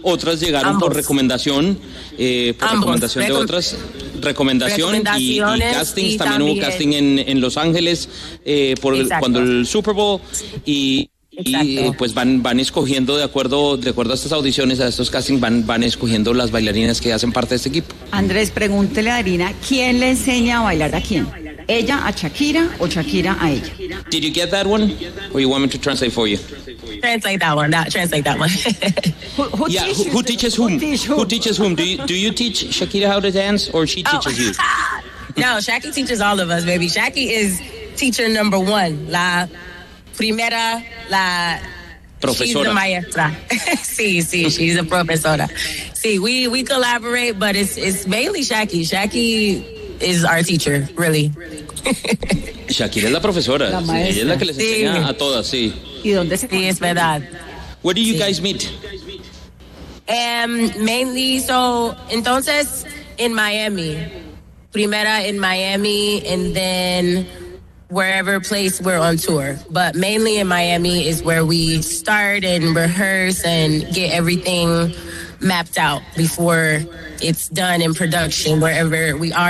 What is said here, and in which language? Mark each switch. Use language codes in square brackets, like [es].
[es] Otras llegaron ambos, por recomendación de otras, y castings, también hubo casting en Los Ángeles cuando el Super Bowl, y pues van escogiendo de acuerdo a estas audiciones, a estos castings, van escogiendo las bailarinas que hacen parte de este equipo. Andrés, pregúntele a Darina, ¿quién le enseña a bailar a quién? ¿Ella a Shakira o Shakira a ella? [en] Did you get that one? Or you want me to translate for you? Translate that one. Who teaches whom? Do you teach Shakira how to dance, or she teaches you? No, Shaki teaches all of us, baby. Shaki is teacher number one. [es] Primera, la profesora. [en] She's the maestra. Sí, she's a profesora. Sí, we collaborate, but it's mainly Shaki. Shaki is our teacher, really. [es] Shakira es la profesora. La maestra. Sí, ella es la que les enseña a todas, sí. ¿Y dónde está? Sí, es verdad. [en] Where do you guys meet? Mainly, so, entonces, in Miami. Primera in Miami, and then wherever place we're on tour, but mainly in Miami is where we start and rehearse and get everything mapped out before it's done in production wherever we are.